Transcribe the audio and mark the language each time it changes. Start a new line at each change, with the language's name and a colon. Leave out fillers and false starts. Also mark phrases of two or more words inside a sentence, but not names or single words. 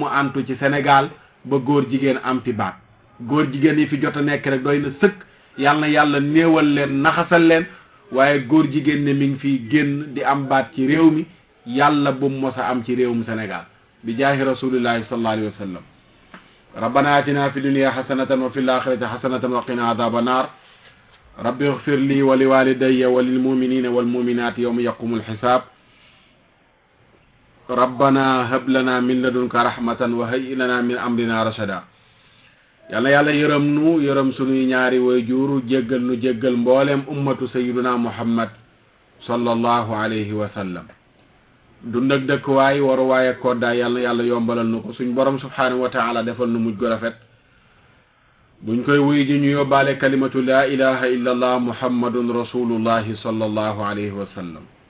Wolof: antu ci Sénégal ba góor jigéen am ti baat góor jigéen yi fi jot a nekk rek doy na sëkk yàlla na yàlla néewal leen naxasal leen waaye góor jigéen ne mi ngi fiy génn di am baat ci réew mi yàlla bu mu mos a am ci réewum Sénégal bi jaahi
Arabic: رسول الله صلى الله عليه وسلم ربنا آتنا في الدنيا حسنة وفي الآخرة حسنة وقنا عذاب النار رب اغفر لي ولوالدي وللمؤمنين والمؤمنات يوم يقوم الحساب ربنا هب لنا من لدنك رحمة وهيئ لنا من أمرنا رشدا
Wolof: yàlla yàlla yërëm nu yërëm sunuy ñaari waajur jéggal nu jéggal mboolem
Arabic: أمة سيدنا محمد صلى الله عليه وسلم
Wolof: dund ak dëkkuwaay waruwaay ak koddaay yàlla yàlla yombalal nu ko suñ borom
Arabic: سبحانه وتعالى
Wolof: defal nu mujj gu rafet buñ koy wuy ji ñu yóbbaale
Arabic: كلمة لا إله إلا الله محمد رسول الله صلى الله عليه وسلم